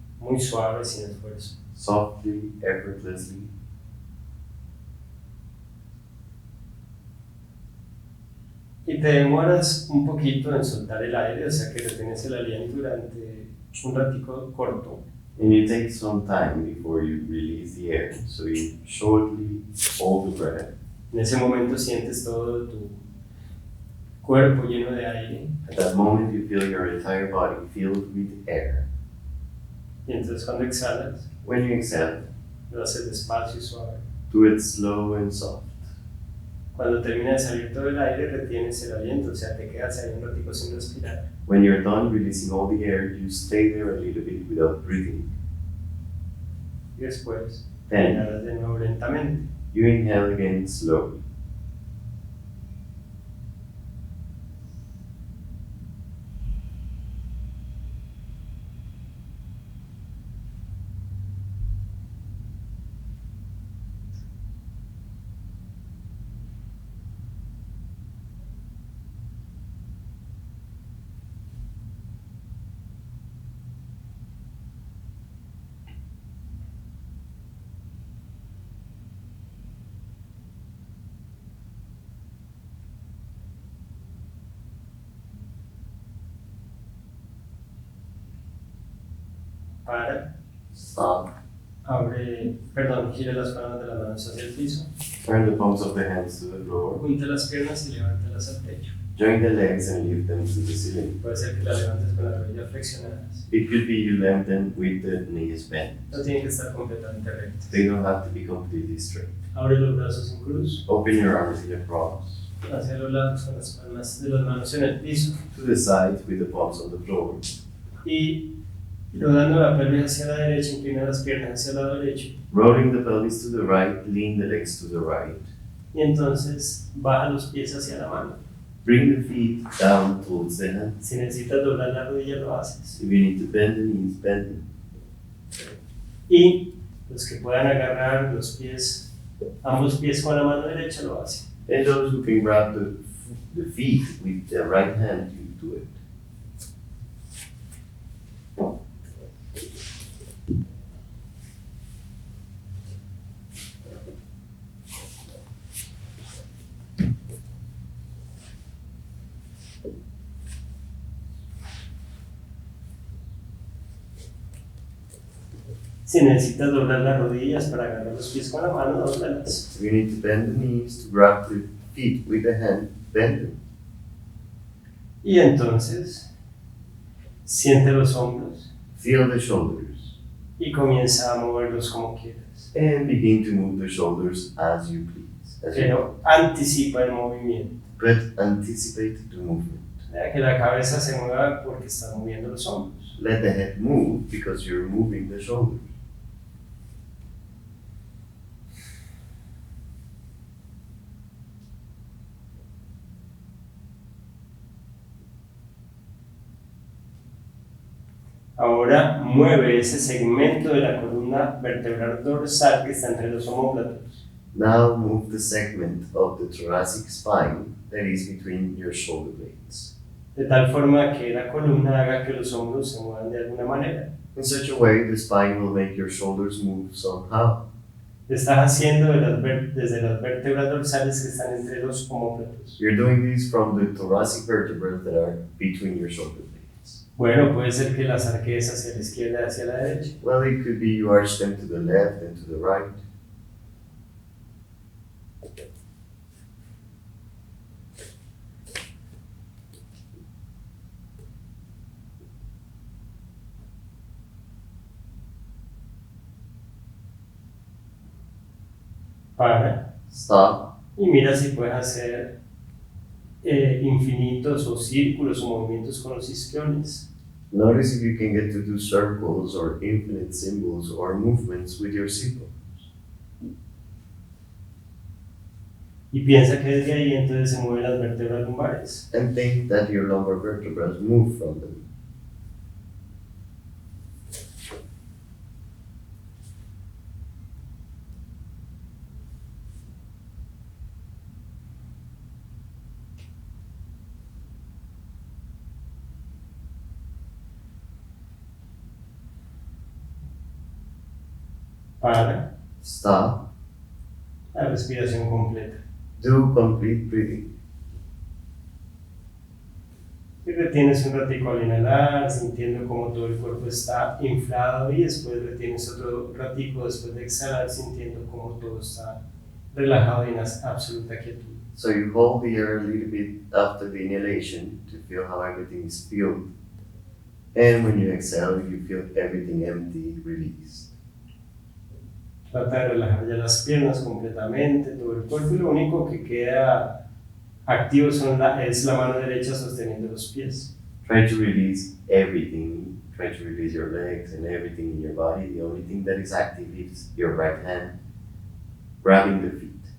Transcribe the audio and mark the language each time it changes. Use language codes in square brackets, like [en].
[es] Muy suave, sin esfuerzo. [en] Softly, effortlessly. [es] Y te demoras un poquito en soltar el aire, o sea que retienes el aliento durante un ratico corto. [en] And you take some time before you release the air. So you shortly hold the breath. [es] En ese momento sientes todo tu cuerpo lleno de aire. [en] At that moment, you feel your entire body filled with air. [es] Y entonces cuando exhalas, [en] When you exhale, [es] lo haces despacio y suave. [en] do it slow and soft. [es] Cuando termina de salir todo el aire, retienes el aliento, o sea, te quedas ahí un ratico sin respirar. [en] When you're done releasing all the air, you stay there a little bit without breathing. [es] Y después, [en] Then, [es] inhalas de nuevo lentamente. [en] you inhale again slowly. [es] Para. [en] Stop. [es] Gire las palmas de las manos hacia el piso. [en] Turn the palms of the hands to the floor. [es] Junte las piernas y levántalas al techo. [en] Join the legs and lift them to the ceiling. [es] Puede ser que las levantes con las rodillas flexionadas. [en] It could be you land them with the knees bent. [es] No tienen que estar completamente rectas. [en] They don't have to be completely straight. [es] Abre los brazos en cruz. [en] Open your arms in a cross. [es] Hacia los lados con las palmas de las manos en el piso. [en] To the sides with the palms on the floor. [es] Y rodando la pelvis hacia la derecha, inclina las piernas hacia el lado derecho. [en] Rolling the pelvis to the right, lean the legs to the right. [es] Y entonces baja los pies hacia la mano. [en] Bring the feet down towards the hands. [es] Si necesitas doblar la rodilla, lo haces. [en] If you need to bend the knees, bend them. [es] Y los que puedan agarrar los pies, ambos pies con la mano derecha, lo hacen. [en] And those who can grab the feet with the right hand, you do it. [es] Si necesitas doblar las rodillas para agarrar los pies con la mano, doblalas. [en] If you need to bend the knees to grab the feet with the hand, bend them. [es] Y entonces, siente los hombros [en] Feel the shoulders [es] y comienza a moverlos como quieras. [en] and begin to move the shoulders as you please. [es] Pero anticipa el movimiento. [en] But anticipate the movement. [es] Deja que la cabeza se mueva porque está moviendo los hombros. [en] Let the head move because you're moving the shoulders. [es] Ahora mueve ese segmento de la columna vertebral dorsal que está entre los omóplatos. [en] Now move the segment of the thoracic spine that is between your shoulder blades. [es] De tal forma que la columna haga que los hombros se muevan de alguna manera. [en] In such a way, the spine will make your shoulders move somehow. [es] Lo estás haciendo desde las vértebras dorsales que están entre los omóplatos. [en] You're doing this from the thoracic vertebrae that are between your shoulder blades. [es] Bueno, puede ser que las arquees hacia la izquierda y hacia la derecha. [en] Well, it could be you arch them to the left and to the right. [es] Para [en] Stop. [es] y mira si puedes hacer infinitos o círculos o movimientos con los isquiones. [en] Notice if you can get to do circles or infinite symbols or movements with your symbol. [es] Y piensa que desde ahí entonces se mueven las vértebras lumbares. [en] And think that your lumbar vertebrae move from them. [es] Para [en] Stop. [es] la respiración completa. [en] Do complete breathing. [es] Y retienes un ratico al inhalar, sintiendo cómo todo el cuerpo está inflado, y después retienes otro ratico después de exhalar, sintiendo cómo todo está relajado y en absoluta quietud. [en] So you hold the air a little bit after the inhalation to feel how everything is filled. And when you exhale, you feel everything empty, released. [es] Trata de relajar ya las piernas completamente, todo el cuerpo, y lo único que queda activo es la mano derecha sosteniendo los pies. [en] Try to release everything. Try to release your legs and everything in your body. The only thing that is active is your right hand grabbing the feet.